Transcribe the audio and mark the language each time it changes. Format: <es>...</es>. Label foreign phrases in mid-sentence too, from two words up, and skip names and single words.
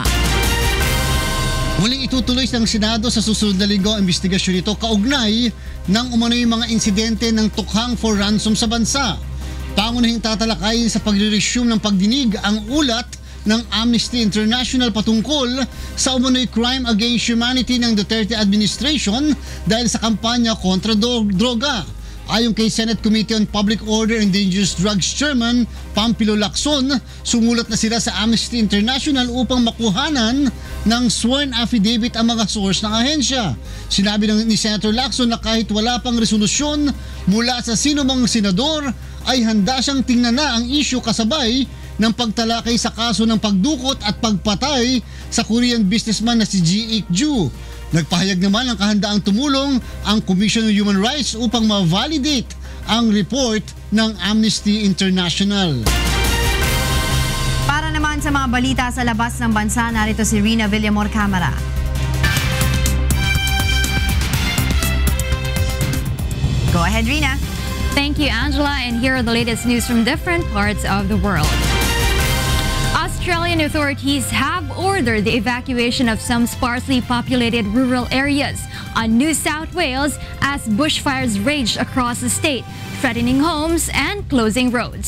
<tl>Muling itutuloy ng Senado sa susunod na linggo ang investigasyon nito kaugnay ng umano'y mga insidente ng tukhang</tl> <en>for ransom</en> <tl>sa bansa. Pangunahing tatalakayin sa pagre-resume ng pagdinig ang ulat ng Amnesty International patungkol sa umano'y</tl> <en>crime against humanity</en> <tl>ng Duterte administration dahil sa kampanya kontra droga. Ayon kay Senate Committee on Public Order and Dangerous Drugs Chairman Pampilo Lacson, sumulat na sila sa Amnesty International upang makuhanan ng</tl> <en>sworn affidavit</en> <tl>ang mga source ng ahensya. Sinabi ni Senator Lacson na kahit wala pang resolusyon mula sa sino mang senador, ay handa siyang tingnan na ang issue kasabay ng pagtalakay sa kaso ng pagdukot at pagpatay sa</tl> <en>Korean businessman</en> <tl>na si G.I.C.Ju. Nagpahayag naman ng kahandaang tumulong ang Commission on Human Rights upang ma-validate ang report ng Amnesty International. Para naman sa mga balita sa labas ng bansa, narito si Rina Villamor Camara.</tl> <en>Go ahead, Rina. Thank you, Angela, and here are the latest news from different parts of the world. Australian authorities have ordered the evacuation of some sparsely populated rural areas on New South Wales as bushfires raged across the state, threatening homes and closing roads.</en>